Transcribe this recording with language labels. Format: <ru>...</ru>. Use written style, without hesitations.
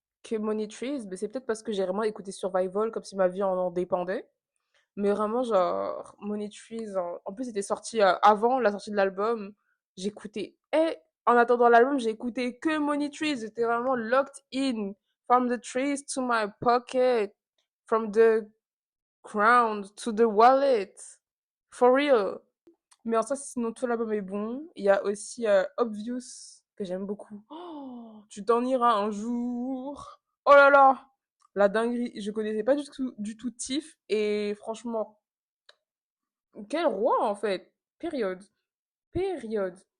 <fr>que Money Trees, mais c'est peut-être parce que j'ai vraiment écouté Survival comme si ma vie en dépendait. Mais vraiment, genre, Money Trees, en plus, c'était sorti avant la sortie de l'album. J'écoutais. Et en attendant l'album, j'ai écouté que Money Trees. J'étais vraiment</fr> <en>locked in. From the trees to my pocket. From the ground to the wallet. For real.</en> <fr>Mais en soi, sinon, tout l'album est bon. Il y a aussi Obvious, que j'aime beaucoup. Oh, tu t'en iras un jour. Oh là là, la dinguerie. Je connaissais pas du tout Tiff. Et franchement, quel roi, en fait. Période. Période.</fr>